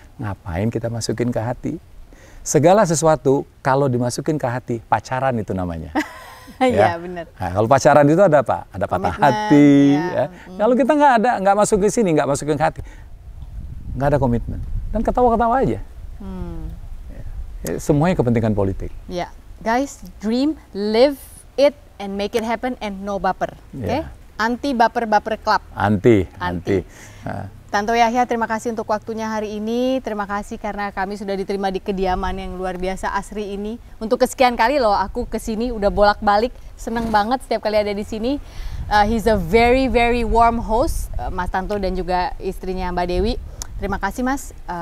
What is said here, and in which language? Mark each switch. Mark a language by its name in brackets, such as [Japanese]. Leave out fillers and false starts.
[Indonesian] Ngapain kita masukin ke hati? Segala sesuatu kalau dimasukin ke hati, pacaran itu namanya. Iya, benar. Nah, kalau pacaran itu ada apa? Ada patah hati. Ya. Kalau kita nggak masuk ke sini, nggak masuk ke hati, nggak ada komitmen. Dan ketawa-ketawa aja. Ya, semuanya kepentingan politik. [English] Ya, guys, dream, live it, and make it happen, and no baper. [Indonesian] Oke? Anti baper-baper club. Anti. Tanto Yahya, terima kasih untuk waktunya hari ini. Terima kasih karena kami sudah diterima di kediaman yang luar biasa asri ini. Untuk kesekian kali loh aku kesini, udah bolak-balik. Seneng banget setiap kali ada di sini. [English] He's a very warm host, Mas Tanto [Indonesian] dan juga istrinya [English] Mbak Dewi. Terima kasih Mas.